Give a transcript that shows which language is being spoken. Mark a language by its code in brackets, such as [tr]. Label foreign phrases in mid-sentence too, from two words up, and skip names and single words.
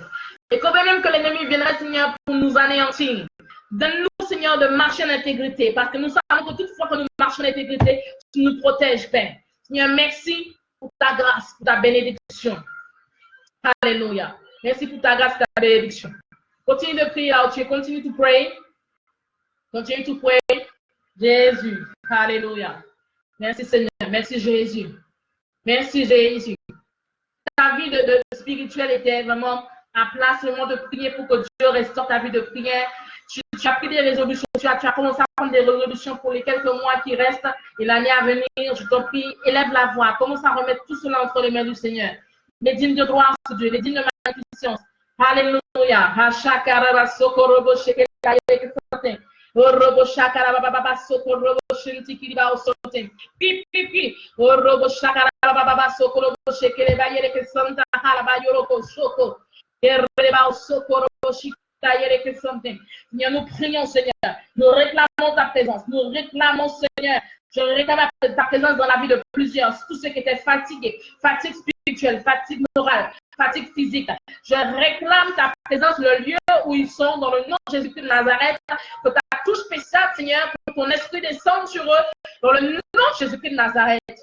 [fr] Et quand même que l'ennemi viendra, Seigneur, pour nous anéantir, donne-nous, Seigneur, de marcher en intégrité, parce que nous savons que toutefois que nous marchons en intégrité, tu nous protèges, Père. Seigneur, merci pour ta grâce, pour ta bénédiction. Alléluia. Merci pour ta grâce, ta bénédiction. Continue de prier là où tu es. [en] Continue to pray. Continue to pray. [fr] Jésus. Alléluia. Merci Seigneur. Merci Jésus. Merci Jésus. Ta vie de spirituelle était vraiment à place vraiment de prier pour que Dieu restaure ta vie de prière. Tu as pris des résolutions, tu as commencé à prendre des résolutions pour les quelques mois qui restent et l'année à venir. Je t'en prie, élève la voix, commence à remettre tout cela entre les mains du Seigneur. Les dignes de gloire sur Dieu, les dignes de magnificence. Alléluia. Orobo shakara baba soko robo shinti kiriba osote pipi orobo shakara baba soko robo shekere bayere ke santa hala bayoro ko soko ereba soko robo shikta yere ke sante. Seigneur, nous prions Seigneur, nous réclamons ta présence, nous réclamons Seigneur, je réclame ta présence dans la vie de plusieurs, tous ceux qui étaient fatigués, fatigue spirituelle, fatigue morale, fatigue physique. Je réclame ta présence, le lieu où ils sont, dans le nom de Jésus-Christ de Nazareth, que ta touche spéciale, Seigneur, que ton esprit descende sur eux, dans le nom de Jésus-Christ de Nazareth.